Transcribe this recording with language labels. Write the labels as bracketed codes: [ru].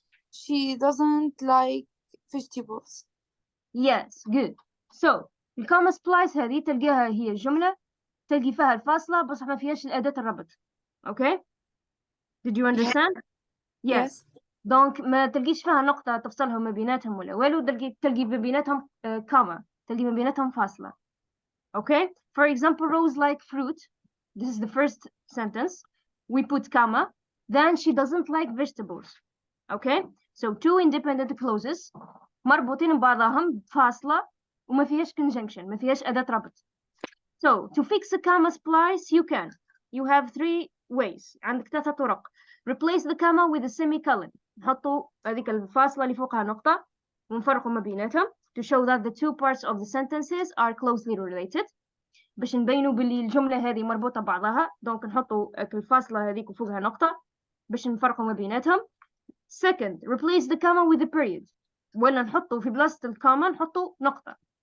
[en] She doesn't like vegetables. Yes, good. [ar] So الكوما سبلايس هذه تلقاها هي الجملة تلقي فيها الفاصلة بس ما فيهاش الأداة الربط. [en] Okay? Did you understand? Yes. [ar] دونك ما تلقيش فيها نقطة تفصلهم ما بيناتهم ولا والو، تلقي ما بيناتهم كوما، تلقي ما بيناتهم فاصلة. [en] Okay? For example, Rose like fruit. This is the first sentence. We put comma. Then she doesn't like vegetables. Okay? So 2 independent clauses [ar] مربوطين ببعضهم بفاصلة وما فيهاش conjunction، ما فيهاش أداة ربط. [en] So to fix a comma splice, you can you have 3 ways. [ar] عندك 3 طرق. [en] Replace the comma with a semicolon. [ar] نحطوا هذيك الفاصلة اللي فوقها نقطة ونفرقوا ما بيناتهم [en] to show that the two parts of the sentences are closely related. [ar] باش نبينوا باللي الجملة هذه مربوطة ببعضها. دونك نحطوا الفاصلة هذيك وفوقها نقطة باش نفرقوا ما بيناتهم. [en] Second, replace the comma with a period. [ar] ولا نحطوا في بلاصة الكوما نحطوا نقطة.